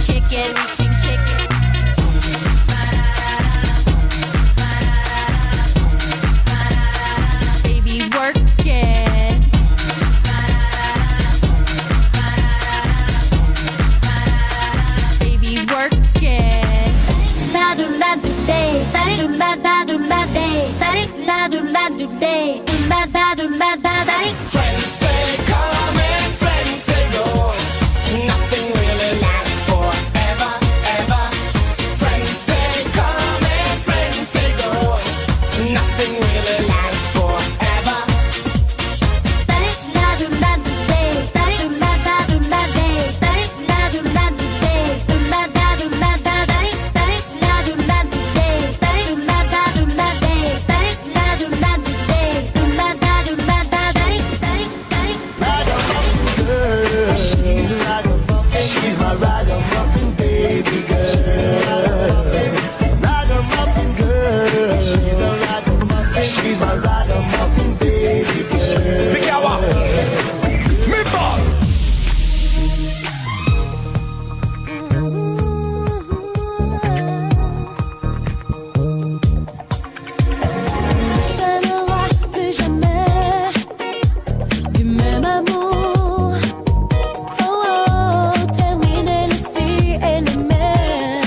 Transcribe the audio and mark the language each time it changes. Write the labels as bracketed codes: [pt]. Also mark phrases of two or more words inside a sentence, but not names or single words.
[en] it, reaching chicken. Baby, work it. Baby, work it. La do la do day, da do la day, da do la do day, la da do la da day. Friends they come and friends they go. Nothing really lasts forever, ever. Friends they come and friends they go. Nothing really lasts forever. La do la do day, da do la day, la do la do day, la da do la da day, la do la do day, la do la da do la day, la do la do day, la da do la da day. Ragamuffin girl, she's a ragamuffin, she's my ragamuffin baby girl. Ragamuffin girl, she's a ragamuffin, she's my ragamuffin baby girl. Big yawa, me ball. [fr] Ça n'aura plus jamais du même amour. Oh, oh, terminer le si et le mais.